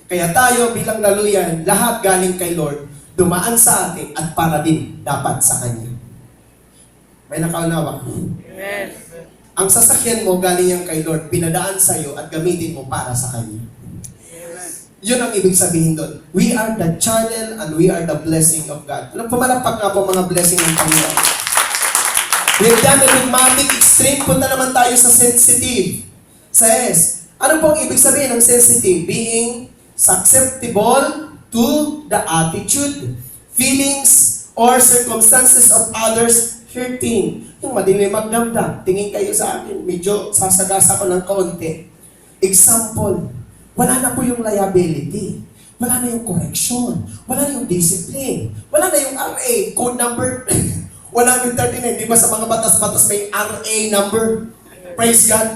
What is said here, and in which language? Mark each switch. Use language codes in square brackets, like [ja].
[tl] Kaya tayo bilang laluyan, lahat galing kay Lord, dumaan sa atin at para din dapat sa Kanya. May nakaunawa? Amen. Ang sasakyan mo galing yan kay Lord, pinadaan sa iyo at gamitin mo para sa Kanya. Amen. Yun ang ibig sabihin doon. [en] We are the channel and we are the blessing of God. [tl] Pumalakpak nga po mga blessing ng Panginoon. [en] We've done the dogmatic extreme. [tl] Punta naman tayo sa [en] sensitive. Sa S. [tl] Ano pong ibig sabihin ng [en] sensitive? Being susceptible to the attitude, feelings, or circumstances of others hurting. [tl] Yung madilim magdamdam. Tingin kayo sa akin. Medyo sasagasa ko ng kaunti. Example. Wala na po yung liability. Wala na yung correction. Wala na yung discipline. Wala na yung RA, code number. Wala yung 39. Di ba sa mga batas-batas may RA number? Praise God.